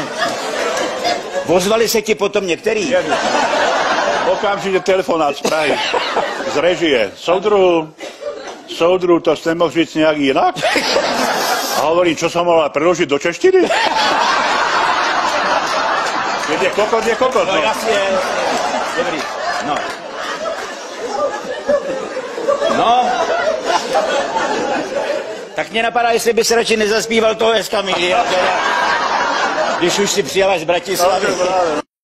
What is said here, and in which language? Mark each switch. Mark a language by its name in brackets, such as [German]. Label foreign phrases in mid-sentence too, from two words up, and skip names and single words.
[Czech] Ozvali se ti potom některý? [Slovak] Okamžite telefonát z Prahy, z režie. [Czech] Soudru, to ste mohli říct nejak inak? [Slovak] A hovorím, čo som mal preložiť do češtiny? Keď je kokot, [Czech] No jasně. Dobrý. No. Tak mě napadá, jestli by se radši nezaspíval toho Eskamilia, když už si přijela z Bratislavy.